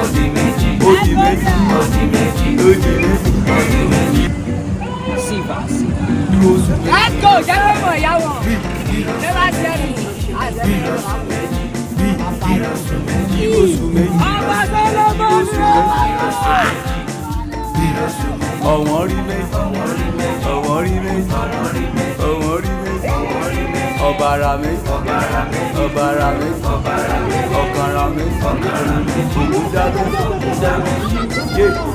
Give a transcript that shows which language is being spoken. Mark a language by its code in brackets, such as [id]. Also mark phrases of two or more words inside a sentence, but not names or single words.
[en] Let's go, gentlemen, y'all want. Never tell me. [yo] Ọ̀wọ́n rí méjì. Ọ̀bàrà méjì. Ọ̀kànrà méjì. Ògúndá méjì.